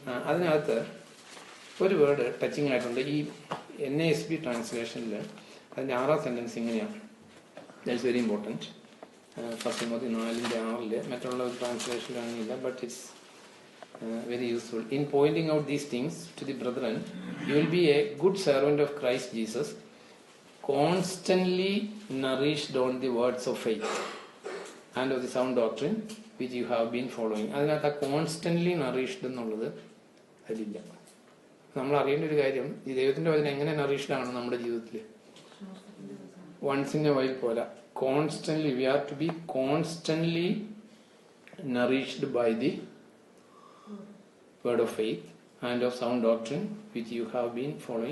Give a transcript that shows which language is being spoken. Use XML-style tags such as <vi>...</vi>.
<ml>അതിനകത്ത് ഒരു word touching ആയിട്ടുണ്ട്. ഈ NASB ട്രാൻസ്ലേഷനിൽ അതിൻ്റെ 6ാം സെൻറ്റൻസ് ഇങ്ങനെയാണ്.</ml> <en>That's very important.</en> <ml>1 തിമോത്തി 4:6 മറ്റുള്ള ഒരു ട്രാൻസ്ലേഷനിലാണെന്നില്ല,</ml> <en>But it's very useful. In pointing out these things to the brethren, you will be a good servant of Christ Jesus, constantly nourished on the words of faith and of the sound doctrine which you have been following.</en> <ml>അതിനകത്ത് constantly നറീഷ്ഡ് എന്നുള്ളത് അതിലില്ല. നമ്മൾ അറിയേണ്ട ഒരു കാര്യം, ഈ ദൈവത്തിന്റെ വചനം എങ്ങനെ നറീഷ്ഡ് ആണ് നമ്മുടെ ജീവിതത്തിൽ.</ml> <en>Once in a while പോലെ constantly we are to be constantly nourished by the word of faith and of sound doctrine which you have been following.</en>